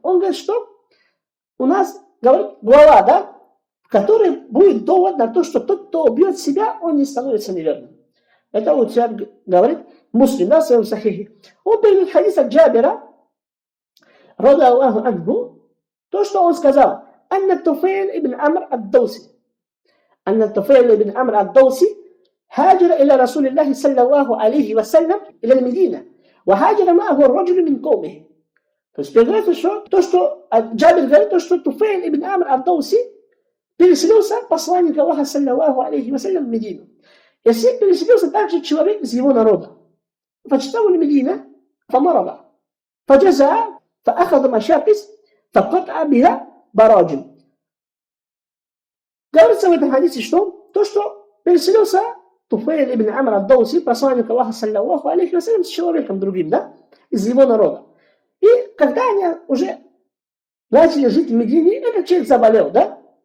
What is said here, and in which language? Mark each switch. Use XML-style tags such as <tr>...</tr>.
<ru>Он говорит, что у нас, говорит, глава, да, в которой будет довод на то, что тот, кто убьет себя, он не становится неверным. Это вот говорит Муслим, да, в своем Сахихе. Он передает хадис от Джабира, ради Аллаху анху, то, что он сказал: «Анна Туфейл ибн Амр ад-Дауси».</ru> <ar>«Анна Туфейл ибн Амр ад-Дауси هاجر إلى رسول الله صلى الله عليه وسلم إلى المدينة وهاجر معه الرجل من قومه».</ar> <ru>То есть передается, что то, что Джабир говорит, то, что Туфейл ибн Амр ад-Дауси переселился посланник Аллаха саллаллаху алейхи вассалям в Медину. И с ним переселился также человек из его народа.</ru> <ar>فاجتوى المدينة فمرض فجزع فأخذ مشاقص فقطع بها براجم.</ar> <ru>Говорится в этом хадисе, что то, что переселился Туфейл ибн Амр ад-Дауси, посланник Аллаха саллаллаху алейхи вассалям, с человеком другим, да, из его народа. И когда они уже начали жить в Медине, этот человек заболел, да?</ru>